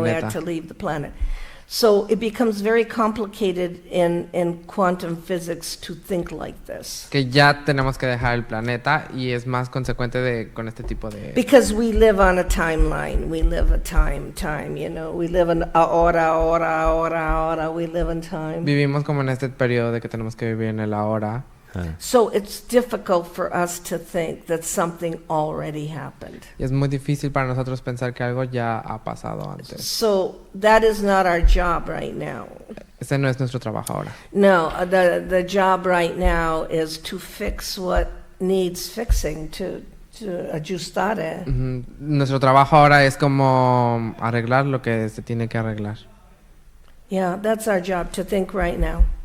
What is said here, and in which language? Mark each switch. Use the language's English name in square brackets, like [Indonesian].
[English] We had to leave the planet. So it becomes very complicated in quantum physics to think like this. [Spanish] Que ya tenemos que dejar el planeta y es más consecuente con este tipo de... [English] Because we live on a timeline. We live a time, you know. We live in ahora. We live in time. [Spanish] Vivimos como en este periodo de que tenemos que vivir en el ahora. [English] So it's difficult for us to think that something already happened. [Spanish] Y es muy difícil para nosotros pensar que algo ya ha pasado antes. [English] So that is not our job right now. [Spanish] Ese no es nuestro trabajo ahora. [English] No, the job right now is to fix what needs fixing, to ajustar. [Spanish] Nuestro trabajo ahora es como arreglar lo que se tiene que arreglar. [English] Yeah, that's our job, to think right now.